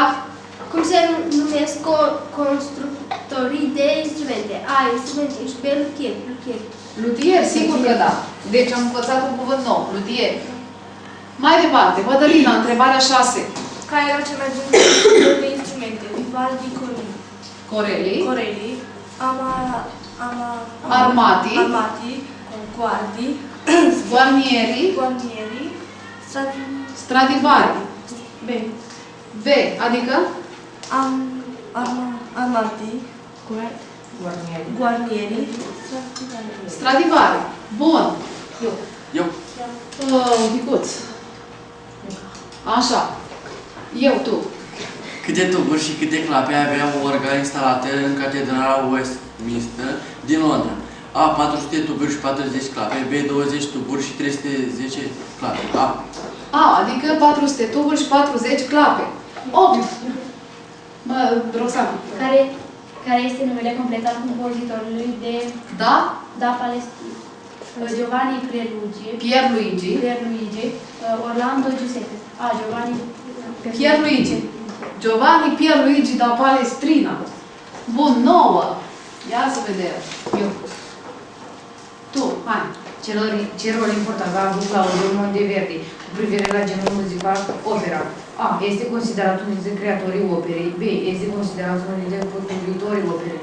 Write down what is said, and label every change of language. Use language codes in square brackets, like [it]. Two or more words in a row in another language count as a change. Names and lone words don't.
[ro] Cum se numesc constructorii de instrumente? A. Instrumentiști. B. Luthier. Luthier, sigur că da. Deci am învățat un cuvânt nou. Luthier. Mai departe, Mădălina, întrebarea 6. Care erau cele mai bune de instrumente? Vivaldi, Corelli, Armati, Guarnieri, Stradivari. B. Adică? Amati, Guarnieri, Stradivari. Bun. Eu. Un picuț. Așa. Tu. Câte tuburi și câte clape avea o orga instalată în Catedrala Westminster din Londra? A. 400 tuburi și 40 clape. B. 20 tuburi și 310 clape. A, adică 400 tuburi și 40 clape. 8. Roxana. Care este numele complet al compozitorului de Da? Da Palestrina? Giovanni Pierluigi. Pierluigi. Orlando Giuseppe. Giovanni Giovanni Pierluigi da Palestrina. Bun, 9. Ia să vedem. Eu. Tu, hai. Ce rol important a avut Claudio Monteverdi cu privire la genul muzical opera? A. Este considerat unul dintre creatorii operei. B. Este considerat unul dintre potrivitorii operei.